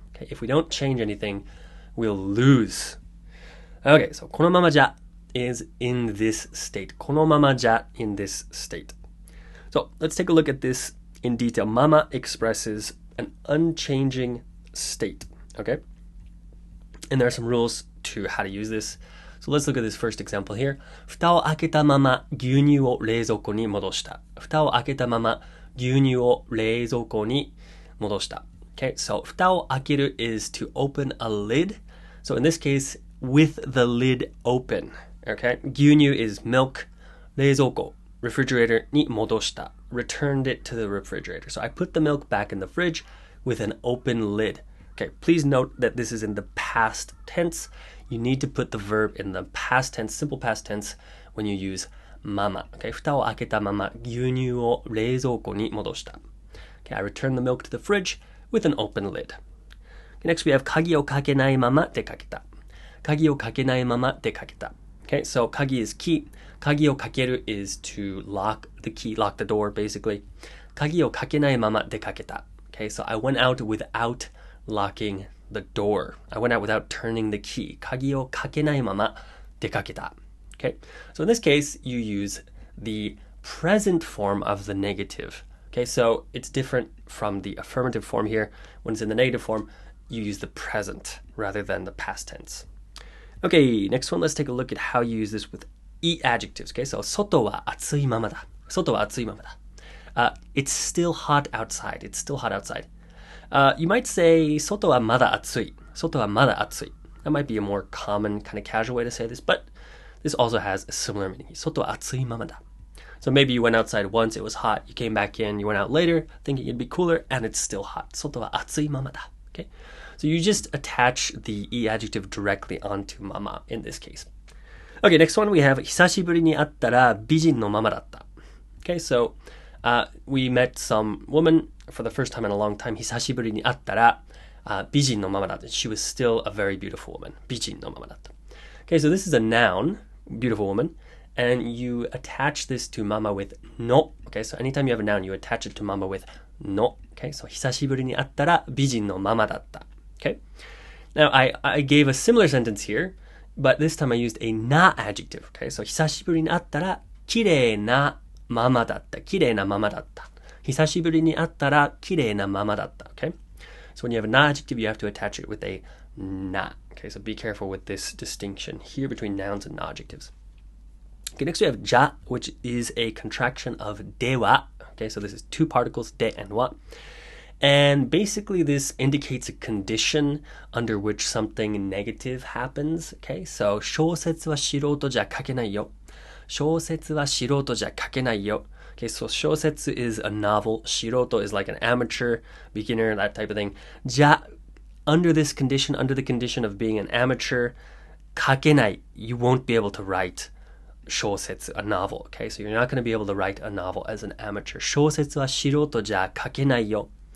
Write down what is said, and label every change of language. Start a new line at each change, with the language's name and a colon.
English: Okay, if we don't change anything, we'll lose. Okay, so
Japanese: このままじゃ
English: is in this state.
Japanese: このままじゃ
English: in this state. So let's take a look at this in detail. Mama expresses an unchanging state. Okay, and there are some rules to how to use this. So let's look at this first example here.
Japanese: 蓋を開けたまま牛乳を冷蔵庫に戻した。蓋を開けたまま牛乳を冷蔵庫に戻した。
English: Okay, so 蓋を開ける is to open a lid. So in this case, with the lid open. Okay, 牛乳 is milk.
Japanese: 冷蔵庫 refrigerator に戻した。
English: Returned it to the refrigerator. So I put the milk back in the fridge with an open lid. Okay, please note that this is in the past tense. You need to put the verb in the past tense, simple past tense, when you use mama.
Japanese: Okay, 蓋を開けたまま牛乳を冷蔵庫に戻した。
English: Okay, I return the milk to the fridge with an open lid. Okay, next we have
Japanese: 鍵をかけないまま出かけた。鍵をかけないまま出かけた。
English: Okay, so 鍵 is key. 鍵をかける is to lock the key, lock the door basically.
Japanese: 鍵をかけないまま出かけた。
English: Okay, so I went out without locking the door. I went out without turning the key.
Japanese: 鍵をかけないまま出かけた。
English: Okay, so in this case, you use the present form of the negative. Okay, so it's different from the affirmative form here. When it's in the negative form, you use the present rather than the past tense. Okay, next one, let's take a look at how you use this with e adjectives.
Japanese: Okay, so 外は暑いままだ。外は暑いままだ。
English: It's still hot outside. It's still hot outside.
Japanese: You might say 外はまだ暑い。外はまだ暑い。
English: That might be a more common kind of casual way to say this, but this also has a similar meaning.
Japanese: 外は暑いままだ。
English: So maybe you went outside once, it was hot, you came back in, you went out later thinking it'd be cooler, and it's still hot.
Japanese: 外は暑いままだ。
English: Okay? So you just attach the e adjective directly onto mama in this case. Okay, next one we have
Japanese: 久しぶりに会ったら美人のままだった。
English: Okay, so we met some woman for the first time in a long time.
Japanese: 久しぶりに会ったら美人のままだった。
English: She was still a very beautiful woman.
Japanese: 美人のままだった。
English: Okay, so this is a noun, beautiful woman, and you attach this to mama with no. Okay, so anytime you have a noun, you attach it to mama with no.
Japanese: Okay, so 久しぶりに会ったら美人のままだった。
English: Okay, now I gave a similar sentence here, but this time I used a na adjective.
Japanese: Okay, so 久しぶりに会ったら綺麗なままだった。綺麗なままだった。久しぶりに会ったら綺麗なままだった。
English: Okay? So when you have an adjective, you have to attach it with a na. Okay, so be careful with this distinction here between nouns and adjectives. Okay, next we have ja, which is a contraction of de wa. Okay, so this is two particles, de and wa. And basically this indicates a condition under which something negative happens.
Japanese: Okay, so 小説は素人じゃ書けないよ。小説は素人じゃ書けないよ。
English: Okay, so 小説 is a novel. 素人 is like an amateur, beginner, that type of thing. じゃ under this condition, under the condition of being an amateur, 書けない you won't be able to write 小説 a novel. Okay, so you're not going to be able to write a novel as an amateur.
Japanese: 小説は素人じゃ書けないよ。